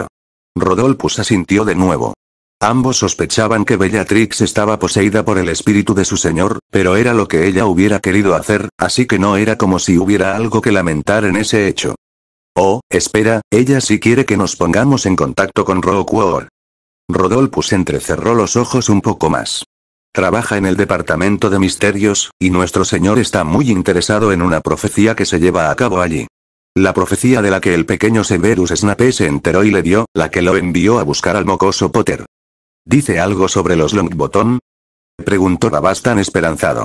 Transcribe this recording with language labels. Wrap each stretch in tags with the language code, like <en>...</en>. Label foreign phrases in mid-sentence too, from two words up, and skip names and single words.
<es>Rodolphus asintió de nuevo. Ambos sospechaban que Bellatrix estaba poseída por el espíritu de su señor, pero era lo que ella hubiera querido hacer, así que no era como si hubiera algo que lamentar en ese hecho. Oh, espera, ella sí quiere que nos pongamos en contacto con Rookwood. Rodolphus entrecerró los ojos un poco más. Trabaja en el departamento de misterios, y nuestro señor está muy interesado en una profecía que se lleva a cabo allí. La profecía de la que el pequeño Severus Snape se enteró y le dio, la que lo envió a buscar al mocoso Potter. ¿Dice algo sobre los Longbottom? Preguntó Rabastan esperanzado.</es>